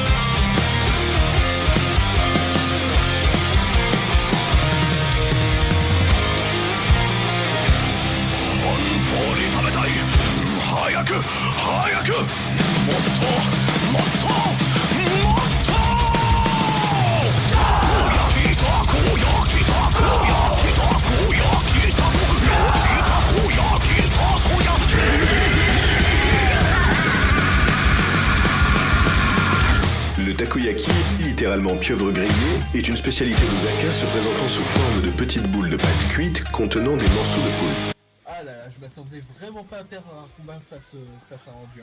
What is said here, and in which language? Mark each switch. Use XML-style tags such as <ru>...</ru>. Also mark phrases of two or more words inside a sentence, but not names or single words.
<ja>早く早くもっともっともっとたこ焼きたこ焼きたこ焼きたこ焼きたこ焼きたこ焼きたこ焼き</ja> <fr>Le takoyaki, littéralement pieuvre grillée, est une spécialité d'Osaka se présentant sous forme de petites boules de pâte cuite contenant des morceaux de poule. Ah là là, je m'attendais vraiment pas à perdre un combat face à un Anduin.</fr>